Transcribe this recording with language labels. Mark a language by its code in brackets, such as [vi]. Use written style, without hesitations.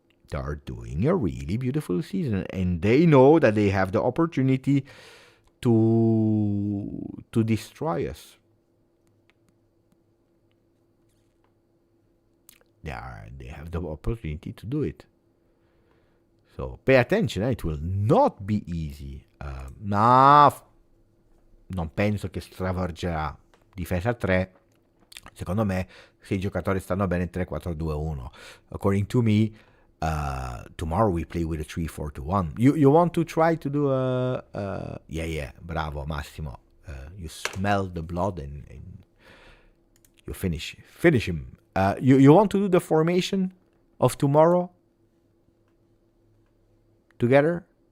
[en] They are doing a really beautiful season, and they know that they have the opportunity to destroy us. They have the opportunity to do it. So pay attention, it will not be easy. [it] Ma non penso che stravolgerà. Difesa 3. Secondo me, se i giocatori stanno bene 3-4-2-1. [en] According to me, tomorrow we play with a 3-4-2-1. You want to try to do yeah, bravo, Massimo. You smell the blood and you finish him. You want to do the formation of tomorrow together?